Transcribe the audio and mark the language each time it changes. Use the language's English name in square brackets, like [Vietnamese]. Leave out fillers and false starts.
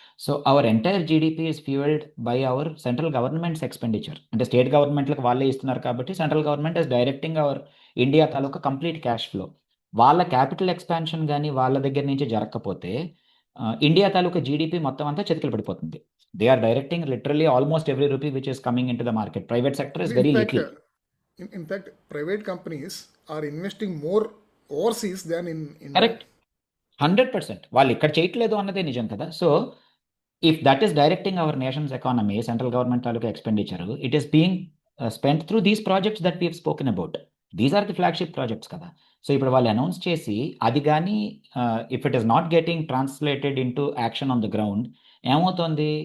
[English] So our entire GDP is fuelled by our central government's expenditure. [Telugu] అంటే state గవర్నమెంట్లకు వాళ్ళే ఇస్తున్నారు కాబట్టి [English] Central government is directing our India తాలూకా complete cash flow. [Telugu] వాళ్ళ capital expansion కానీ వాళ్ళ దగ్గర నుంచి జరగకపోతే ఇండియా తాలూకా జీడిపి మొత్తం అంతా చేతికి పడిపోతుంది. [English] They are directing literally almost every rupee which is coming into the market. Private sector is very little. In fact, private companies are investing more overseas than in India. Correct. 100%. [Telugu] వాళ్ళు ఇక్కడ చేయట్లేదు అన్నదే నిజం కదా. [English] So if that is directing our nation's economy, central government తాలూకా expenditure, it is being spent through these projects that we have spoken about. These are the flagship projects కదా. [Telugu] So ఇప్పుడు వాళ్ళు announce చేసి అది కానీ [English] If it is not getting translated into action on the ground, ఏమవుతుంది?